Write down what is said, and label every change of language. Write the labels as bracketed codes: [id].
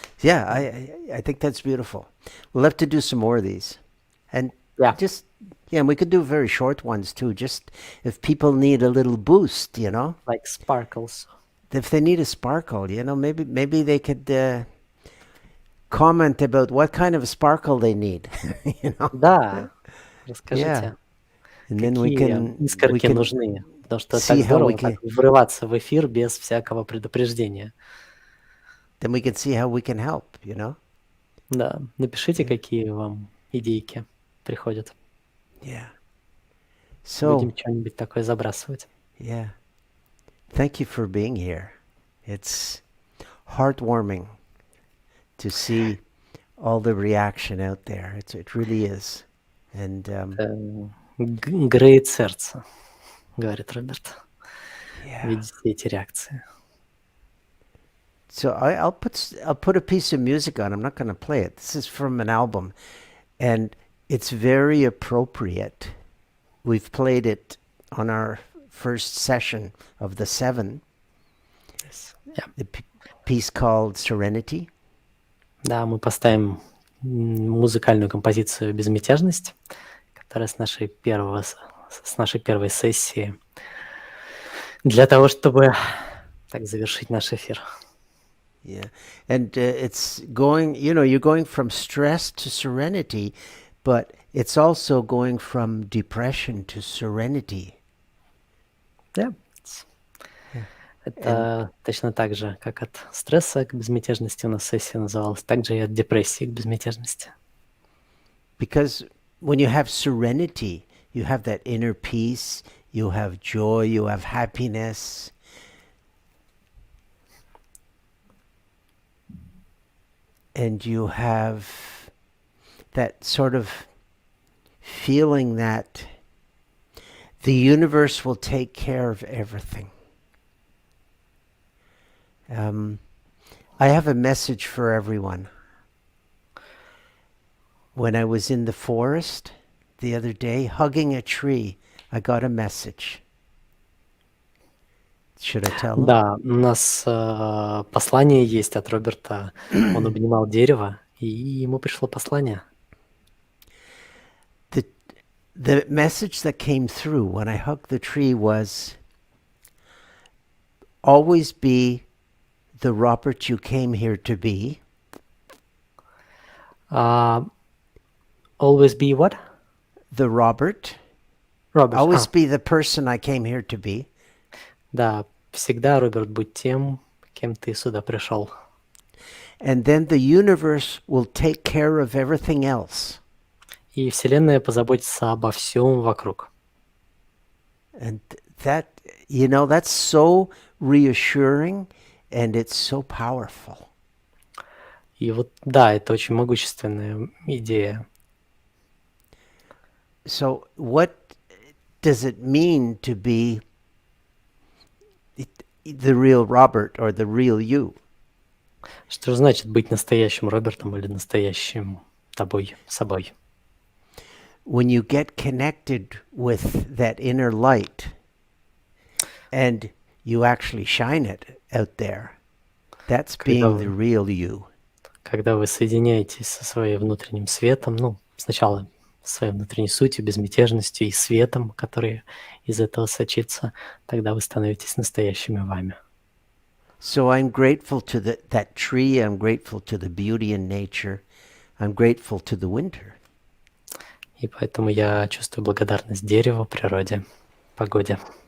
[en] Yeah, I think that's beautiful. We'll have to do some more of these, and and we could do very short ones too. Just if people need a little boost, you know, like sparkles. If they need a sparkle, you know, maybe they could comment about what kind of a sparkle they need. You know. [ru] Да, расскажите. [en] Yeah. And then we can [ru] искорки нужны, потому что так здорово так врываться в эфир без всякого предупреждения. [en] Then we can see how we can help, you know. [ru] Да, напишите, какие вам идейки приходят. [en] Yeah. So, [ru] будем что-нибудь такое забрасывать. [en] Yeah. Thank you for being here. It's heartwarming to see all the reaction out there. It really is. And [ru] греет сердце, говорит Роберт. Видеть эти реакции. [en] So I'll put a piece of music on. I'm not going to play it. This is from an album, and it's very appropriate. We've played it on our first session of the 7. Yes. Yeah. The piece called Serenity. [ru] Да, мы поставим музыкальную композицию «Безмятежность», которая с нашей первой сессии, для того, чтобы так завершить наш эфир. [en] Yeah. And it's going, you're going from stress to serenity, but it's also going from depression to serenity. Yeah. [ru] Это точно так же, как от стресса к безмятежности у нас сессия называлась, так же и от депрессии к безмятежности. [en] Because when you have serenity, you have that inner peace, you have joy, you have happiness. And you have that sort of feeling that the universe will take care of everything. I have a message for everyone. When I was in the forest the other day, hugging a tree, I got a message. Should I tell them? [ru] Да, у нас послание есть от Роберта. Он обнимал дерево, и ему пришло послание. [en] The message that came through when I hugged the tree was always be the Robert you came here to be. Always be what? The Robert. [ru] Роберт. [en] Always be the person I came here to be. [ru] Да, всегда, Роберт, будь тем, кем ты сюда пришел. [en] And then the universe will take care of everything else. [ru] И Вселенная позаботится обо всем вокруг. [en] And that, that's so reassuring and it's so powerful. [ru] И вот, да, это очень могущественная идея. [en] So what does it mean to be the real Robert or the real you? [ru] Что же значит быть настоящим Робертом или настоящим собой? [en] When you get connected with that inner light and you actually shine it out there, that's being the real you. [ru] Когда вы соединяетесь со своим внутренним светом, сначала своей внутренней сутью, безмятежностью и светом, который из этого сочится, тогда вы становитесь настоящими вами. [en] So I'm grateful to that tree, I'm grateful to the beauty in nature, I'm grateful to the winter. [ru] И поэтому я чувствую благодарность дереву, природе, погоде.